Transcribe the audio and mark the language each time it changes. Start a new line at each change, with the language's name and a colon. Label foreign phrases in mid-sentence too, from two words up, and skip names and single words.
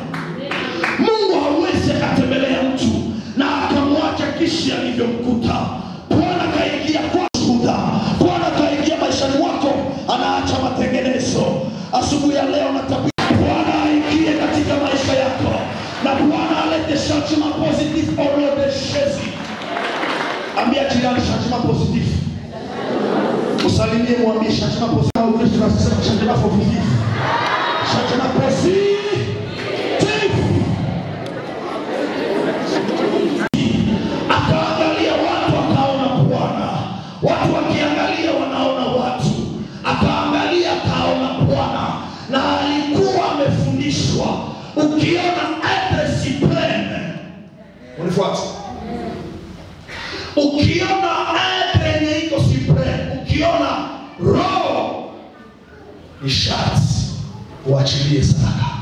Swahili: Mungu hawezi akatembelea mtu na akamwacha kisha alivyomkuta. Bwana kaingia kwa shuhuda, Bwana kaingia maishani mwako, anaacha matengenezo. Asubuhi ya leo natabiri Bwana aingie katika maisha yako, na Bwana alete
French: changement positif au nom de Jésus.
Swahili: Ambia jirani
French: changement positif.
Swahili: Usalimie mwambie
French: changement positif. Au
Swahili: Kristo anasema
French: changement positif. Changement positif.
Swahili: Akaangalia watu akaona Bwana. Watu wakiangalia wanaona watu. Akaangalia akaona Bwana, na alikuwa amefundishwa ukiona
French: etre supreme,
Swahili: unifuata, ukiona etre yenye iko supreme, ukiona roho, ni sharti uachilie sadaka.